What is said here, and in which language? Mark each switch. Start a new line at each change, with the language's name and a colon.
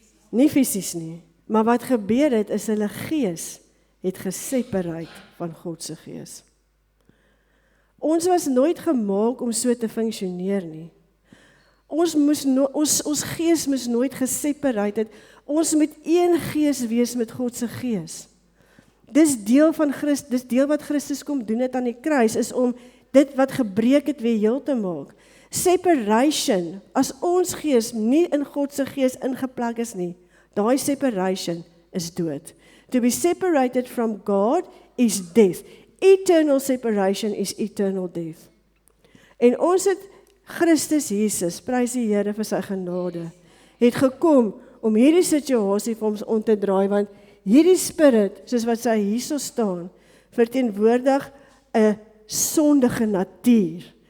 Afrikaans: Nie fisies nie, maar wat gebeur het, is hulle gees het gesepareer van God se gees. Ons was nooit gemaak om so te funksioneer nie. Ons gees moes nooit gesepareer het. Ons moet een gees wees met God se gees. Dis deel van Christus, dis deel wat Christus kom doen het aan die kruis, is om dit wat gebreek het weer heel te maak. Separation, as ons gees nie in God se gees ingeplak is nie, daai separation is dood.
English: To be separated from God is death. Eternal separation is eternal death.
Afrikaans: En ons het Christus Jesus, prys die Here vir sy genade, het gekom om hierdie situasie vir ons om te draai, want hierdie spirit, soos wat sy hierso staan, verteenwoordig 'n sondige natuur.